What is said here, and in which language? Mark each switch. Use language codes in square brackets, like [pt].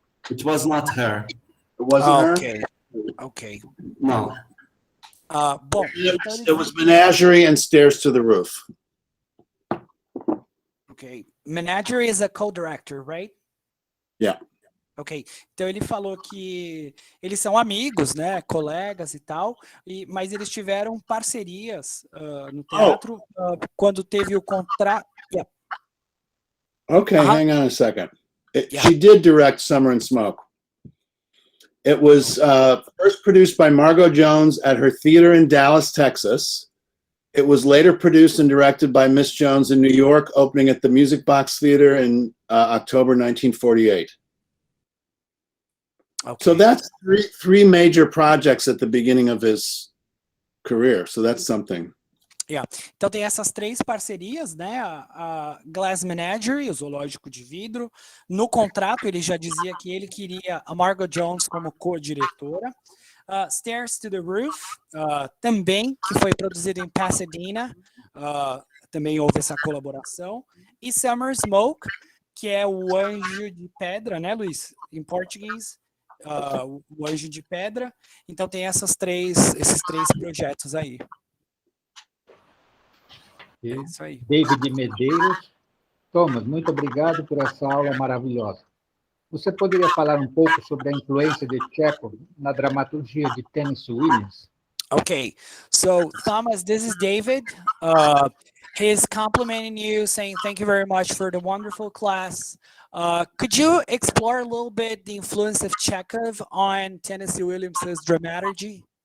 [en] It was not her. It wasn't Okay. Okay. No. [pt] Bom, [en] It was Menagerie and Stairs to the Roof. Okay. Menagerie is a co-director, right? Yeah. [pt] Ok, então ele falou que eles são amigos, né, colegas e tal, mas eles tiveram parcerias no teatro quando teve o contrato. [en] Yeah. Okay, hang on a second. She did direct Summer and Smoke. It was first produced by Margot Jones at her theater in Dallas, Texas. It was later produced and directed by Miss Jones in New York, opening at the Music Box Theater in October 1948. Ok. So that's three major projects at the beginning of his career. So that's something. Yeah. [pt] Então tem essas três parcerias, né? A Glass Menagerie, o zoológico de vidro. No contrato ele já dizia que ele queria a Margot Jones como co-diretora. Stairs to the Roof, também, que foi produzido em Pasadena, também houve essa colaboração. E Summer Smoke, que é o Anjo de Pedra, né, Luís? Em português, o Anjo de Pedra. Então tem esses três projetos aí. É isso aí. David Medeiros. Thomas, muito obrigado por essa aula maravilhosa. Você poderia falar um pouco sobre a influência de Chekhov na dramaturgia de Tennessee Williams? [en] Okay, so Thomas, this is David. He's complimenting you, saying thank you very much for the wonderful class. Could you explore a little bit the influence of Chekhov on Tennessee Williams's dramaturgy?